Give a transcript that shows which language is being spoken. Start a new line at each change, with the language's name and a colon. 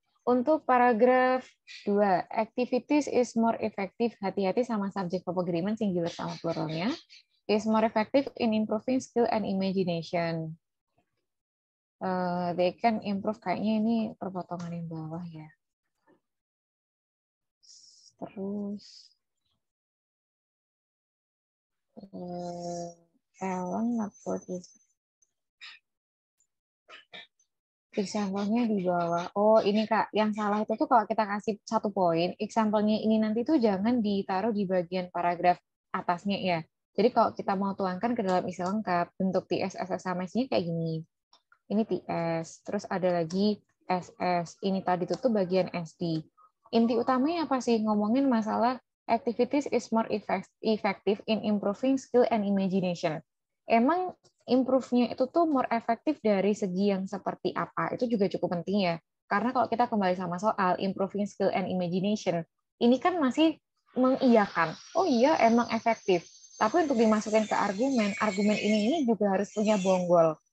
Indonesian: Untuk paragraf 2,
English: activities is more effective,
Indonesian: hati-hati sama
English: subject of agreement, singular
Indonesian: sama pluralnya,
English: is more effective in improving skill and imagination. They can improve,
Indonesian: kayaknya ini perpotongan yang bawah ya. Terus Ellen upload example-nya di bawah. Oh, ini Kak, yang salah itu tuh kalau kita kasih 1 poin, example-nya ini nanti tuh jangan ditaruh di bagian paragraf atasnya ya. Jadi kalau kita mau tuangkan ke dalam isi lengkap, bentuk TS, SS, sama S-nya kayak gini. Ini TS, terus ada lagi SS. Ini tadi tuh bagian SD. Inti utamanya apa sih? Ngomongin masalah
English: activities is more effective in improving skill and imagination.
Indonesian: Emang improve-nya itu tuh more efektif dari segi yang seperti apa? Itu juga cukup penting ya. Karena kalau kita kembali sama soal
English: improving skill and imagination,
Indonesian: ini kan masih mengiyakan. Oh iya, emang efektif. Tapi untuk dimasukin ke argumen, argumen ini juga harus punya bonggol.